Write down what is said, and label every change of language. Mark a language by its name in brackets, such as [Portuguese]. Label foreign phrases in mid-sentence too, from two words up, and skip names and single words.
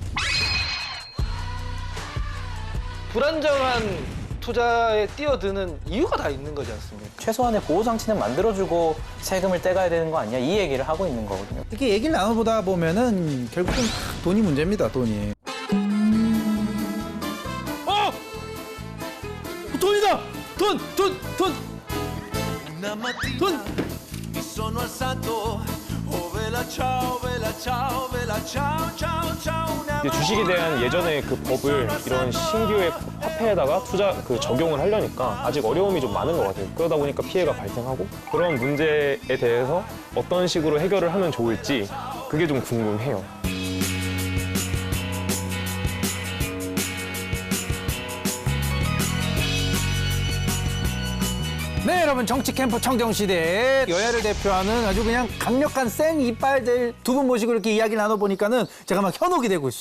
[Korean] 불안정한 투자에 뛰어드는 이유가 다 있는 거지 않습니까? 최소한의 보호장치는 만들어주고 세금을 떼가야 되는 거 아니야? 이 얘기를 하고 있는 거거든요. 이렇게 얘기를 나눠보다 보면은 결국은 돈이 문제입니다. 돈이. 돈이다. 돈. [Italian] Mi sono alzato, oh vela ciao, vela ciao, vela ciao, ciao, ciao. [Korean] 주식에 대한 예전의 그 법을 이런 신규의 화폐에다가 적용을 하려니까 아직 어려움이 좀 많은 것 같아요. 그러다 보니까 피해가 발생하고 그런 문제에 대해서 어떤 식으로 해결을 하면 좋을지 그게 좀 궁금해요. 네, 여러분 정치 캠프 청정시대 여야를 대표하는 아주 그냥 강력한 생 이빨들 두 분 모시고 이렇게 이야기 나눠보니까는 제가 막 현혹이 되고 있어.